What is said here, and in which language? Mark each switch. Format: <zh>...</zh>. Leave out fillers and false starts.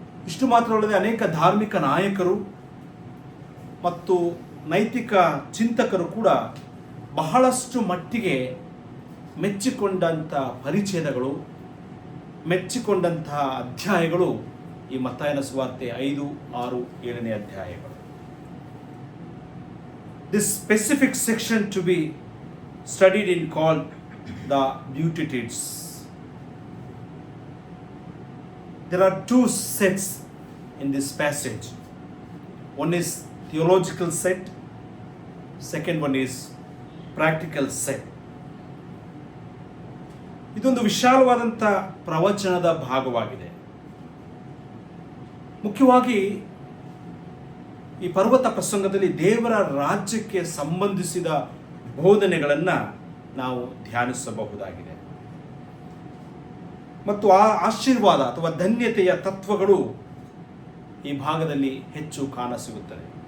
<kn>ಇಷ್ಟು ಮಾತ್ರವಲ್ಲದೆ ಅನೇಕ ಧಾರ್ಮಿಕ ನಾಯಕರು ಮತ್ತು ನೈತಿಕ ಚಿಂತಕರು ಕೂಡ ಬಹಳಷ್ಟು ಮಟ್ಟಿಗೆ ಮೆಚ್ಚಿಕೊಂಡಂಥ ಪರಿಚ್ಛೇದಗಳು, ಮೆಚ್ಚಿಕೊಂಡಂತಹ ಅಧ್ಯಾಯಗಳು ಈ ಮತ್ತಾಯನ ಸುವಾರ್ತೆ 5, 6, 7ನೇ ಅಧ್ಯಾಯಗಳು.</kn> <en>This specific section to be studied in called the Beatitudes. There are 2 sets in this passage. One is theological set, second one is practical set.</en> <kn>ಇದೊಂದು ವಿಶಾಲವಾದಂಥ ಪ್ರವಚನದ ಭಾಗವಾಗಿದೆ. ಮುಖ್ಯವಾಗಿ ಈ ಪರ್ವತ ಪ್ರಸಂಗದಲ್ಲಿ ದೇವರ ರಾಜ್ಯಕ್ಕೆ ಸಂಬಂಧಿಸಿದ ಬೋಧನೆಗಳನ್ನು ನಾವು ಧ್ಯಾನಿಸಬಹುದಾಗಿದೆ ಮತ್ತು ಆ ಆಶೀರ್ವಾದ ಅಥವಾ ಧನ್ಯತೆಯ ತತ್ವಗಳು ಈ ಭಾಗದಲ್ಲಿ ಹೆಚ್ಚು ಕಾಣಸಿಗುತ್ತದೆ.</kn>